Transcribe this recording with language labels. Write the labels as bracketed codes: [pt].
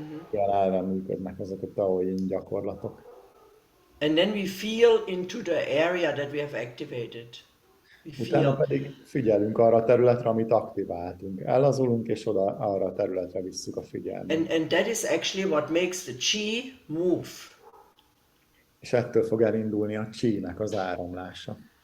[hu] Ilyen elven működnek ezek a TAO YIN gyakorlatok. [en] And then we feel into the area that we have activated. [hu] Utána pedig figyelünk arra a területre, amit aktiváltunk. Ellazulunk, és oda arra a területre visszük a figyelmet. [en] And that is actually what makes the chi move. [hu] És ettől fog elindulni a chi-nek az áramlása.